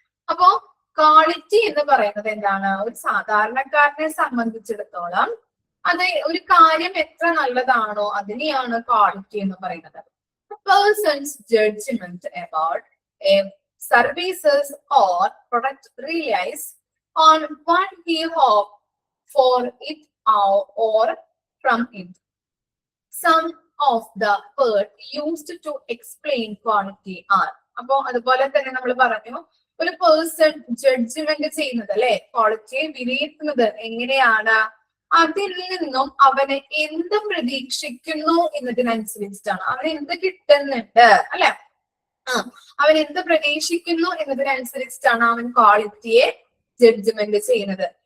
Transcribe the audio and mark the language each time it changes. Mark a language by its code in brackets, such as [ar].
[ml] അപ്പോ ക്വാളിറ്റി എന്ന് പറയുന്നത് എന്താണ്? ഒരു സാധാരണക്കാരനെ സംബന്ധിച്ചിടത്തോളം അത് ഒരു കാര്യം എത്ര നല്ലതാണോ അതിനെയാണ് ക്വാളിറ്റി എന്ന് പറയുന്നത്. [en] Person's judgement about services or product relies on what he hopes for it or from it. Some of the words used to explain quality are. [ml] അപ്പോ അതുപോലെ തന്നെ നമ്മൾ പറഞ്ഞു, ഒരു പേഴ്സൺ ജഡ്ജ്മെന്റ് ചെയ്യുന്നത് അല്ലെ, ക്വാളിറ്റിയെ വിലയിരുത്തുന്നത് എങ്ങനെയാണ്? അതിൽ നിന്നും അവന് എന്ത് പ്രതീക്ഷിക്കുന്നു എന്നതിനനുസരിച്ചിട്ടാണ്. അവന് എന്ത് കിട്ടുന്നുണ്ട് അല്ലെ, അവൻ എന്ത് പ്രതീക്ഷിക്കുന്നു എന്നതിനനുസരിച്ചിട്ടാണ് അവൻ ക്വാളിറ്റിയെ ജഡ്ജ്മെന്റ് ചെയ്യുന്നത്.